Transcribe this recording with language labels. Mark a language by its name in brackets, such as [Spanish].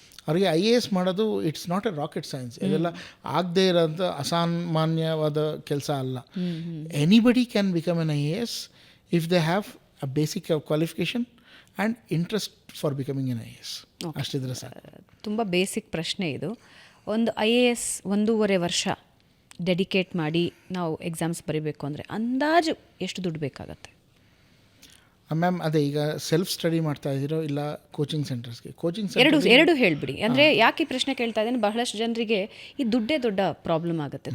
[Kannada] ಅವರಿಗೆ IAS ಮಾಡೋದು [English] It's not a rocket science. [Kannada] ಇದೆಲ್ಲ ಆಗದೇ ಇರೋಂಥ ಅಸಾಮಾನ್ಯವಾದ ಕೆಲಸ ಅಲ್ಲ. [English] Anybody can become an IAS if they have a basic qualification and interest for becoming an IAS. [Kannada] ಅಷ್ಟಿದ್ರೆ ಸಾಕು. ತುಂಬ ಬೇಸಿಕ್ ಪ್ರಶ್ನೆ ಇದು. ಒಂದು IAS 1.5 ವರ್ಷ ಡೆಡಿಕೇಟ್ ಮಾಡಿ ನಾವು ಎಕ್ಸಾಮ್ಸ್ ಬರೀಬೇಕು ಅಂದರೆ ಅಂದಾಜು ಎಷ್ಟು ದುಡ್ಡು ಬೇಕಾಗತ್ತೆ? ಮ್ಯಾಮ್ ಅದೇ ಈಗ ಸೆಲ್ಫ್ ಸ್ಟಡಿ ಮಾಡ್ತಾ ಇದ್ದೀರೋ ಇಲ್ಲ ಕೋಚಿಂಗ್ ಸೆಂಟರ್ಸ್ಗೆ? ಕೋಚಿಂಗ್ ಎರಡು ಹೇಳ್ಬಿಡಿ. ಅಂದರೆ ಯಾಕೆ ಈ ಪ್ರಶ್ನೆ ಕೇಳ್ತಾ ಇದ್ದೀನಿ, ಬಹಳಷ್ಟು ಜನರಿಗೆ ಈ ದುಡ್ಡೇ ದೊಡ್ಡ ಪ್ರಾಬ್ಲಮ್ ಆಗುತ್ತೆ.